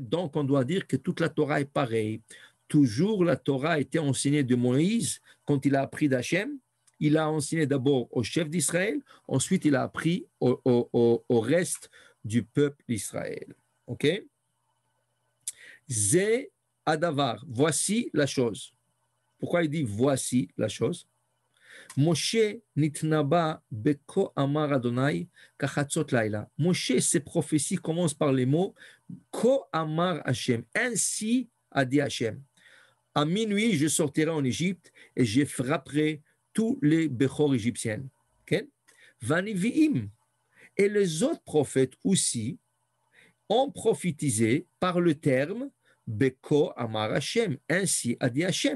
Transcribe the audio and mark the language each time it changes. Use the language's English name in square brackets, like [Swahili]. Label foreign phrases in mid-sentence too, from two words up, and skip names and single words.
[French] Donc, on doit dire que toute la Torah est pareille. Toujours, la Torah a été enseignée de Moïse quand il a appris d'Hachem. Il a enseigné d'abord au chef d'Israël. Ensuite, il a appris au reste du peuple d'Israël. [Hebrew] OK? זה הדבר. [French] Voici la chose. Pourquoi il dit voici la chose? [Hebrew] משה נתנבא בכה אמר אדני כחצות לילה. [French] Moshe, ses prophéties commencent par les mots [Hebrew] כה אמר השם. [French] Ainsi a dit Hashem. À minuit, je sortirai en Égypte et je frapperai tous les Bechor égyptiennes. Okay? Vaniviim. Et les autres prophètes aussi ont prophétisé par le terme [Hebrew] בכה אמר השם, [French] ainsi a dit Hashem.